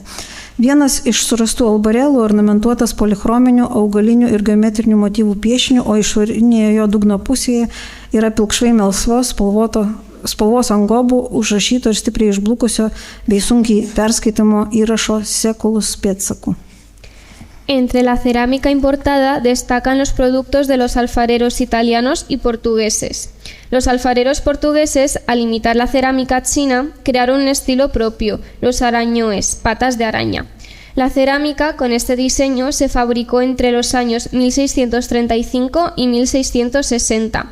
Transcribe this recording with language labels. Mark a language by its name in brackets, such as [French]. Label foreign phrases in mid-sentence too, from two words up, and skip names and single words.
[Lithuanian] Vienas iš surastų albarelų ornamentuotas polichrominių, augalinių ir geometrinių motyvų piešinių, o išorinėje jo dugno pusėje yra pilkšvai melsvos spalvos angobų užrašyto ir stipriai išblukusio bei sunkiai perskaitamo įrašo Seculus pėdsakų. [Spanish] Entre la cerámica importada destacan los productos de los alfareros italianos y portugueses. Los alfareros portugueses, al imitar la cerámica china, crearon un estilo propio, los arañoes, patas de araña. La cerámica con este diseño se fabricó entre los años 1635 y 1660.